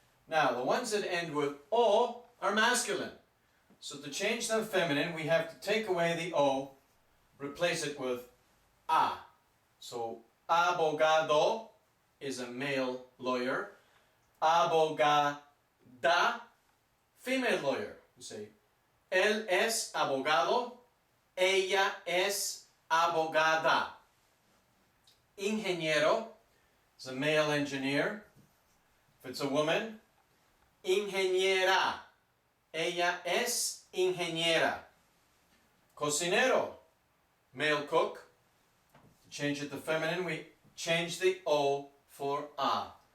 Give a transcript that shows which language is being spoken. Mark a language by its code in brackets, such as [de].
[en] Now, the ones that end with O are masculine. So to change them feminine, we have to take away the O, replace it with A. So, abogado is a male lawyer. Abogada, female lawyer. You say, [es] él es abogado, ella es abogada. [en] Ingeniero is a male engineer. If it's a woman, ingeniera. [es] Ella es ingeniera. Cocinero, [en] male cook. To change it to feminine, we change the O for A.